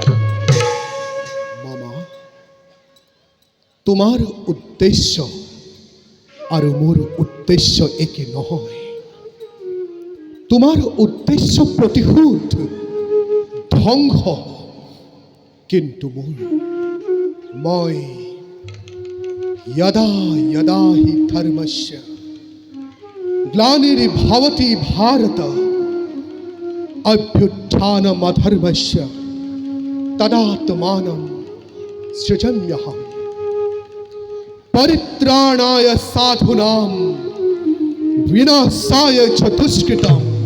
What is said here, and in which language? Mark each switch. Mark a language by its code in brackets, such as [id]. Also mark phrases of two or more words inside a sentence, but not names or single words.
[as] মামা, তোমাৰ উদ্দেশ্য আৰু মোৰ উদ্দেশ্য একে নহয়। তোমাৰ উদ্দেশ্য প্ৰতিশোধ, ধ্বংস, কিন্তু মই [sa] यदा यदा हि धर्मस्य ग्लानिर्भवति भारत अभ्युत्थानमधर्मस्य तदात्मानं सृजाम्यहम् परित्राणाय साधूनां विनाशाय च दुष्कृतां